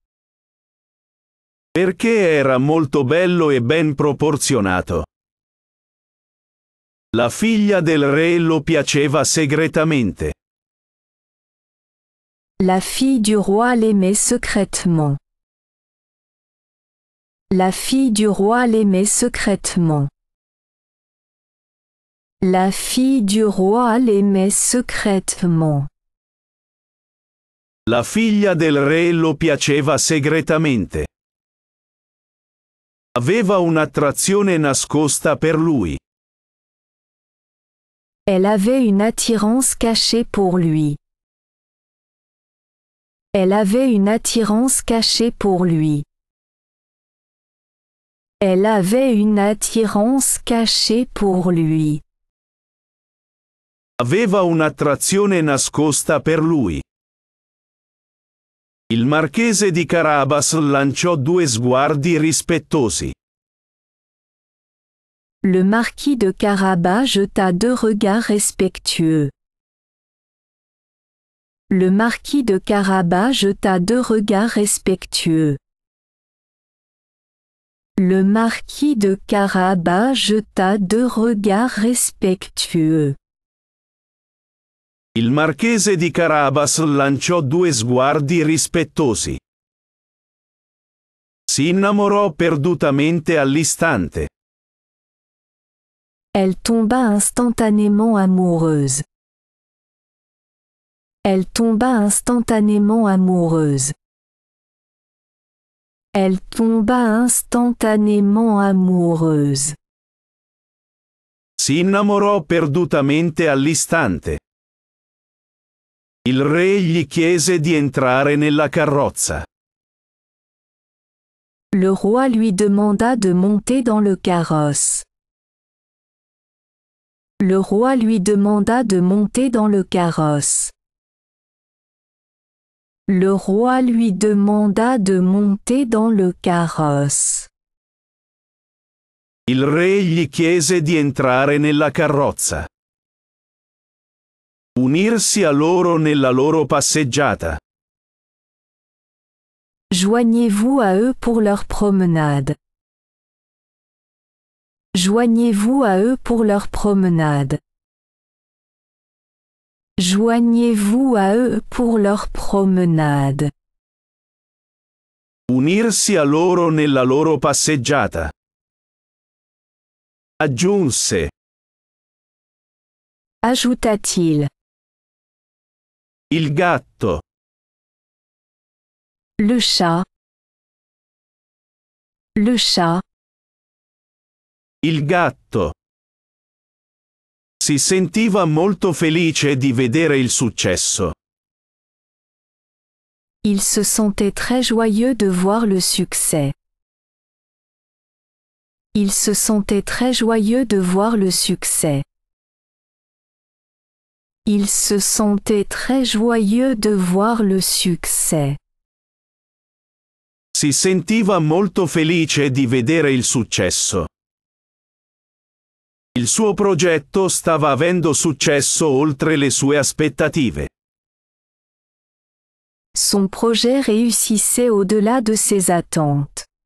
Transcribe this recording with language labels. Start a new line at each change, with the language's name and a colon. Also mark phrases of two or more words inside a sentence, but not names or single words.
Italian: Perché era molto bello e ben proporzionato. La figlia del re lo piaceva segretamente.
French: La fille du roi l'aimait secrètement. La fille du roi l'aimait secrètement. La fille du roi l'aimait secrètement.
Italian: La figlia del re lo piaceva segretamente. Aveva un'attrazione nascosta per lui.
French: Elle avait une attirance cachée pour lui. Elle avait une attirance cachée pour lui. Elle avait une attirance cachée pour lui.
Italian: Aveva un'attrazione nascosta per lui. Il marchese di Carabas lanciò due sguardi rispettosi.
French: Le marquis de Carabas jeta deux regards respectueux. Le marquis de Carabas jeta deux regards respectueux. Le marquis de Carabas jeta deux regards respectueux.
Italian: Il marchese di Carabas lanciò due sguardi rispettosi. Si innamorò perdutamente all'istante.
French: Elle tomba instantanément amoureuse. Elle tomba instantanément amoureuse. Elle tomba instantanément amoureuse.
Italian: Si innamorò perdutamente all'istante. Il re gli chiese di entrare nella carrozza.
French: Le roi lui demanda de monter dans le carrosse. Le roi lui demanda de monter dans le carrosse. Le roi lui demanda de monter dans le carrosse.
Italian: Il re gli chiese di entrare nella carrozza. Unirsi a loro nella loro passeggiata.
French: Joignez-vous à eux pour leur promenade. Joignez-vous à eux pour leur promenade. Joignez-vous à eux pour leur promenade.
Italian: Unirsi a loro nella loro passeggiata. Aggiunse.
French: Ajouta-t-il.
Italian: Il gatto.
French: Le chat. Le chat.
Italian: Il gatto. Si sentiva molto felice di vedere il successo.
French: Il se sentait très joyeux de voir le succès. Il se sentait très joyeux de voir le succès. Il se sentait très joyeux de voir le succès.
Italian: Si sentiva molto felice di vedere il successo. Il suo progetto stava avendo successo oltre le sue aspettative.
French: Son projet réussissait au-delà de ses attentes.